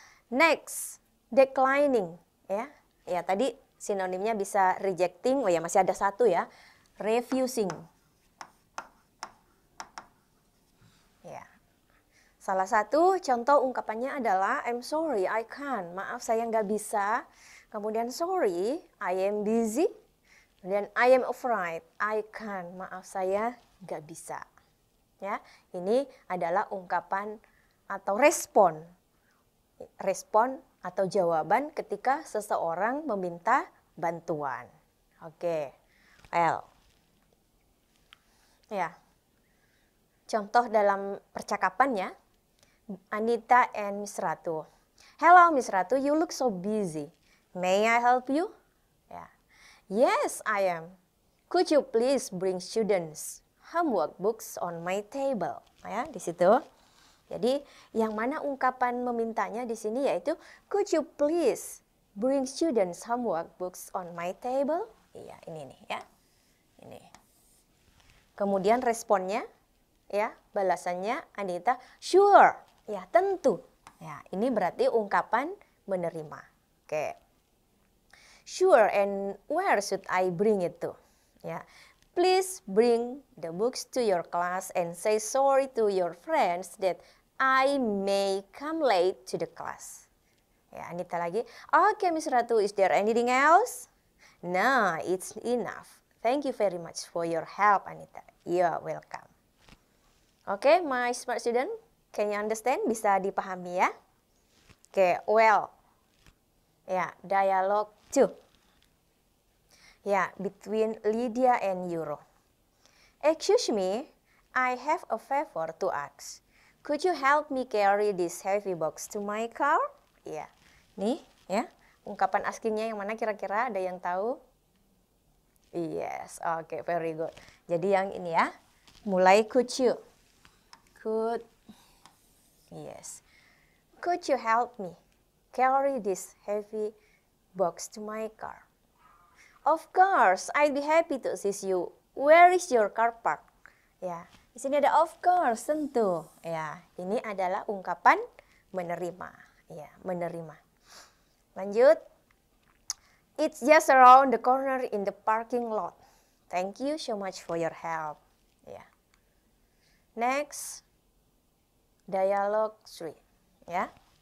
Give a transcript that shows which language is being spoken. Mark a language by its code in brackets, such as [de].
[id] Next, declining, ya. Ya, tadi sinonimnya bisa rejecting. Oh ya, masih ada satu ya. Refusing. Ya. Salah satu contoh ungkapannya adalah [en] I'm sorry, I can't. [id] Maaf, saya nggak bisa. Kemudian [en] sorry, I am busy. Kemudian I am afraid, I can't. [id] Maaf, saya nggak bisa. Ya, ini adalah ungkapan atau respon atau jawaban ketika seseorang meminta bantuan. Oke, well, ya, contoh dalam percakapannya, Anita and Miss Ratu. [en] Hello Miss Ratu, you look so busy. May I help you? Ya. Yes, I am. Could you please bring students homework books on my table? [id] Ya, di situ. Jadi yang mana ungkapan memintanya di sini yaitu [en] could you please bring students homework books on my table? [id] Iya, ini nih ya. Ini. Kemudian responnya ya, balasannya Anita, sure. Ya, tentu. Ya, ini berarti ungkapan menerima. Oke. [en] Sure, and where should I bring it to? Ya. Please bring the books to your class and say sorry to your friends that I may come late to the class. [id] Ya, Anita lagi. [en] Okay, Miss Ratu, is there anything else? No, it's enough. Thank you very much for your help, Anita. You're welcome. Okay, my smart student, can you understand? [id] Bisa dipahami ya? [en] Okay, well. Ya, dialogue 2. Ya, between Lydia and Euro. Excuse me, I have a favor to ask. Could you help me carry this heavy box to my car? [id] Ya, nih ya, ungkapan askingnya yang mana kira-kira, ada yang tahu? [en] Yes, oke, very good. [id] Jadi yang ini ya, mulai [en] could you. Could, yes. Could you help me carry this heavy box to my car? Of course, I'd be happy to assist you. Where is your car park? [id] Ya, di sini ada [en] of course, tentu. [id] Ya, ini adalah ungkapan menerima. Ya, menerima. Lanjut. [en] It's just around the corner in the parking lot. Thank you so much for your help. Ya. Next. Dialogue 3. Ya.